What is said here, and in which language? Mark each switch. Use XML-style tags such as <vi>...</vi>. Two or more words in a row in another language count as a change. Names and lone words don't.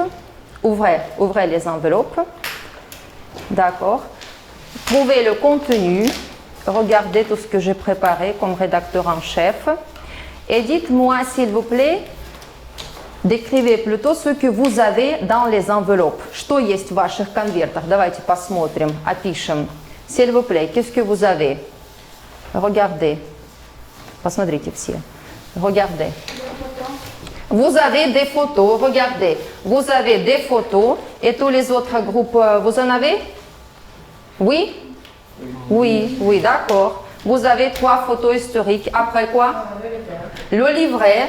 <fr>Ouvrez les enveloppes. D'accord. Trouvez le contenu. Regardez tout ce que j'ai préparé comme rédacteur en chef. Et dites-moi, s'il vous plaît, décrivez plutôt ce que vous avez dans les enveloppes.</fr> <ru>Что есть в ваших конвертах? Давайте посмотрим, опишем.</ru> <fr>S'il vous plaît, qu'est-ce que vous avez? Regardez.</fr> <ru>Посмотрите все.</ru> <fr>Regardez. Vous avez des photos, regardez. Vous avez des photos et tous les autres groupes, vous en avez? Oui? Oui, d'accord. Vous avez 3 photos historiques. Après quoi? Le livret.</fr>